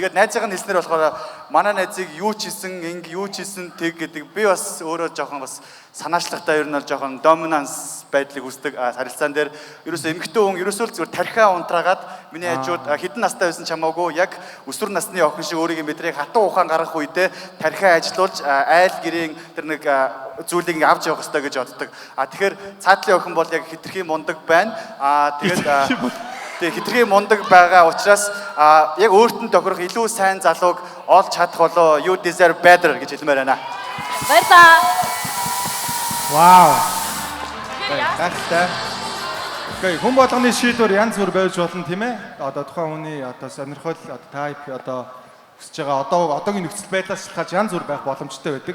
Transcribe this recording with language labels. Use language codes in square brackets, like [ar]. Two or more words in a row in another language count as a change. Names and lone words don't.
[mn] Тэгээд найзаагаа хэлснээр болохоор манай найзыг юу ч хийсэн, юу ч хийсэн тэг гэдэг би бас өөрөө жоохон бас санаачлагтай ер нь бол жоохон доминанс байдлыг үүсдэг харилцаан дээр ерөөсөө эмэгтэй хүн ерөөсөө зүгээр тархиа унтраагаад миний хажууд хэдэн настай байсан ч хамаагүй яг өсвөр насны охин шиг өөрийн мэдрийг хатан ухаан гаргах үедээ тархиа ажилуулж айл гэрийн тэр нэг зүйлийг авч явах хэрэгтэй гэж боддог. Тэгэхээр цаатлын охин бол яг хитрхи мундаг байна. Тэгээ хитрхи мундаг байгаа учраас яг өөртөө тохирох илүү сайн залууг олж чадах болоо [en] you deserve better [mn] гэж хэлмээр байна. Баярлалаа. Вау. Гайхалтай. Окей, хүн болгоны шийдвэр янз бүр байж болно тийм ээ. Одоо тухайн хүний одоо сонирхол, одоо тайп, одоо хүсэж байгаа одоогийн нөхцөл байдлаас шалтгаалж янз бүр байх боломжтой байдаг.